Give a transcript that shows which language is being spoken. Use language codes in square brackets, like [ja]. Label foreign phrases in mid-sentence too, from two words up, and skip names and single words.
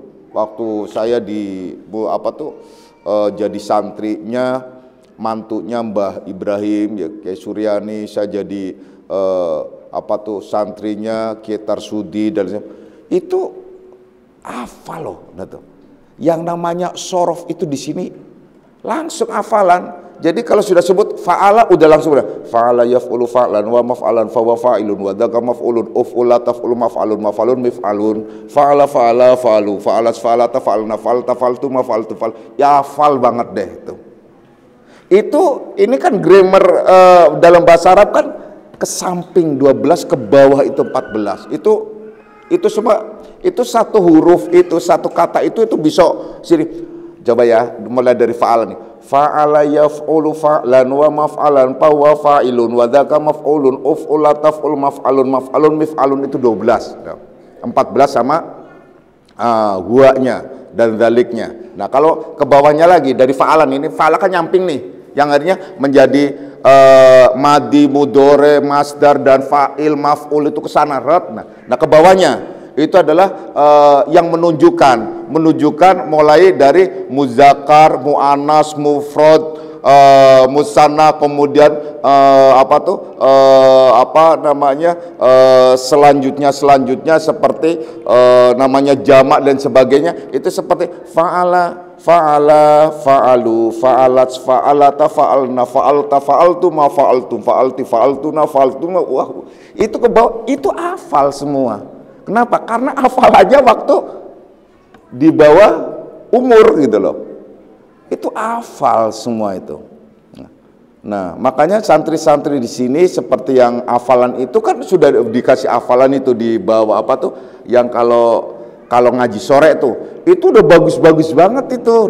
[id] Waktu saya jadi santrinya mantunya Mbah Ibrahim ya, Kiai Suryani, saya jadi santrinya Kiai Tarsudi, dan itu hafal loh. Yang namanya sorof itu di sini Langsung hafalan. Jadi kalau sudah sebut fa'ala udah langsung udah [ar] فعل يفعل فعلا ومفعلا فهو فاعل وذاك مفعول افعل تفعل مفعل مفعل مفعال فعل فعل فعلوا فعلت فعلتا فعلن فعلت فعلت مفعلت فعل. [id] Ya hafal banget deh itu. Itu ini kan grammar dalam bahasa Arab kan ke samping 12 ke bawah itu 14. Itu semua itu satu huruf itu satu kata itu bisa sini. Coba ya mulai dari fa'ala nih. [ar] فعل يفعل فعلا ومفعلا فهو فاعل وذاك مفعول افعل تفعل مفعل مفعل مفعال itu 12. [id] 14 sama huwanya dan zaliknya. Nah, kalau ke bawahnya lagi dari fa'alan ini fa'ala kan nyamping nih. Yang artinya menjadi madi, mudhore, masdar dan fa'il, maf'ul itu ke sana rat. Nah, ke bawahnya itu adalah yang menunjukkan mulai dari muzakkar, muannas, mufrad, musanna, kemudian selanjutnya seperti namanya jamak dan sebagainya. Itu seperti [ar] فعل فعلوا فعلت فعلتا فعلن فعلت فعلت ما فعلتم فعلت فعلتن فعلتما. [id] Wah, itu ke bawah, itu hafal semua. Kenapa? Karena hafal aja waktu di bawah umur gitu loh. Itu hafal semua itu. Nah, makanya santri-santri di sini seperti yang hafalan itu kan sudah dikasih hafalan itu di bawah yang kalau ngaji sore itu udah bagus-bagus banget itu.